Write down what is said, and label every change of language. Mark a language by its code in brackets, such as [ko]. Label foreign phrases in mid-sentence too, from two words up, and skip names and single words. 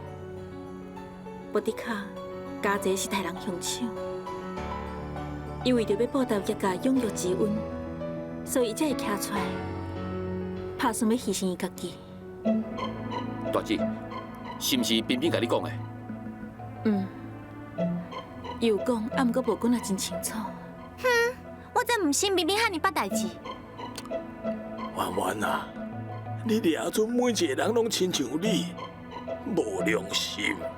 [nan] 无的确，家姐是杀人凶手。伊为着要报答叶家养育之恩，所以才会徛出来，打算要牺牲伊家己。大姐，是毋是彬彬甲你讲的？伊有讲，啊，毋过无讲得真清楚。我真唔信彬彬遐尼捌代志。婉婉啊，你掠准每一个人拢亲像你，无良心。